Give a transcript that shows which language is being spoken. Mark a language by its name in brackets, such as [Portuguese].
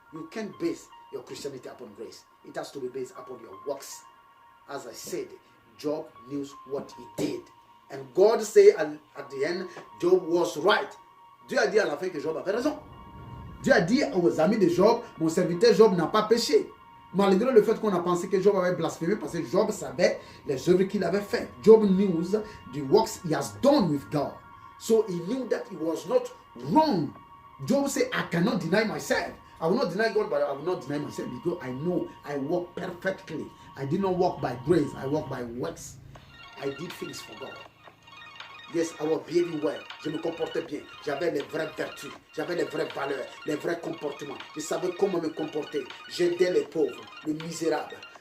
[English] You can't base your Christianity upon grace. It has to be based upon your works. As I said, Job knew what he did. And God said at the end, Job was right. [French] Dieu a dit à la fin que Job avait raison. Dieu a dit aux amis de Job, mon serviteur Job n'a pas péché. Malgré le fait qu'on a pensé que Job avait blasphémé, parce que Job savait les œuvres qu'il avait faites. [English] Job knew the works he has done with God. So he knew that he was not wrong. Job said, I cannot deny myself. I will not deny God, but I will not deny myself because I know I walk perfectly. I did not walk by grace, I walk by works. I did things for God. Yes, I was behaving well. [French] Je me comportais bien. J'avais les vraies vertus. J'avais les vraies valeurs, les vrais comportements. Je savais comment me comporter. J'aidais les pauvres, les misérables.